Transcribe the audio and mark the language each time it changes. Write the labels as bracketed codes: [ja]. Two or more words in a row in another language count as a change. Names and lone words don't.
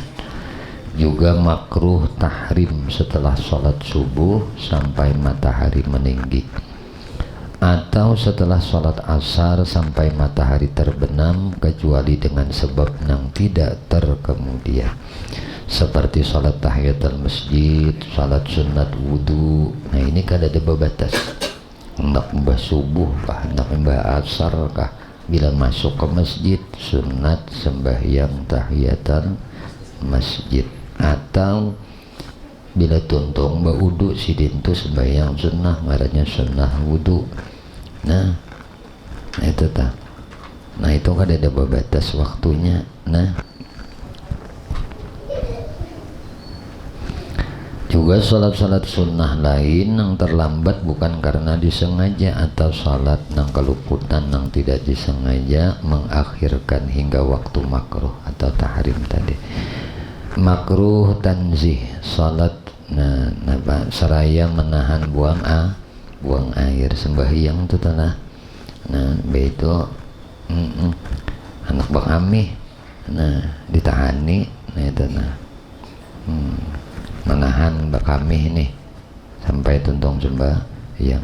[id] Juga makruh tahrim setelah salat subuh sampai matahari meninggi, atau setelah sholat asar sampai matahari terbenam, kecuali dengan sebab yang tidak terkemudian, seperti sholat tahiyatul masjid, sholat sunat wudu. [bjn] Nah ini kan ada babatas, hendak mbah subuh kah, hendak mbah asar kah, bila masuk ke masjid sunat sembahyang tahiyatul masjid, atau bila tuntung mbah wudu sidin tu sembahyang sunnah, marahnya sunnah wudu. [id] Nah itu tak. Nah itu kan ada batas waktunya. Nah juga salat-salat sunnah lain yang terlambat bukan karena disengaja, atau salat yang keluputan yang tidak disengaja mengakhirkan hingga waktu makruh atau tahrim tadi. Makruh tanzih salat seraya menahan buang air sembahyang itu telah. [bjn] Nah itu anak bakami ditahani. Nah itu menahan bakami ini sampai tuntung sembahyang.